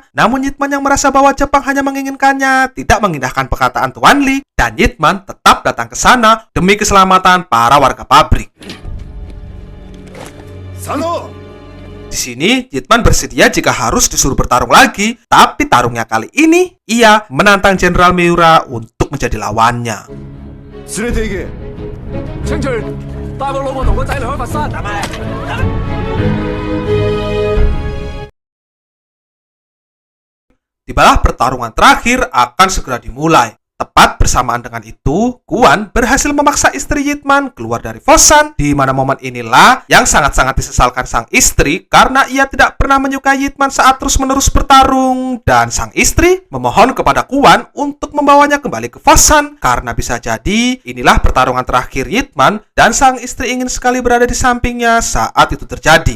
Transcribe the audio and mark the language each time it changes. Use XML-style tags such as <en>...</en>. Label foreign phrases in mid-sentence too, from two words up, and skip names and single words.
<id>Namun Yitman yang merasa bahwa Jepang hanya menginginkannya, tidak mengindahkan perkataan Tuan Li, dan Yitman tetap datang ke sana demi keselamatan para warga pabrik. Sano! Di sini, Yitman bersedia jika harus disuruh bertarung lagi, tapi tarungnya kali ini, ia menantang Jenderal Miura untuk menjadi lawannya.</id> <ja>連れて行け。</ja> <yue>清泉，帶我老婆同個仔離開佛山。係咪？</yue> <id>Tibalah pertarungan terakhir akan segera dimulai. Tepat bersamaan dengan itu, Guan berhasil memaksa istri Yitman keluar dari Fossan, di mana momen inilah yang sangat-sangat disesalkan sang istri karena ia tidak pernah menyukai Yitman saat terus-menerus bertarung, dan sang istri memohon kepada Guan untuk membawanya kembali ke Fossan karena bisa jadi inilah pertarungan terakhir Yitman dan sang istri ingin sekali berada di sampingnya saat itu terjadi.</id>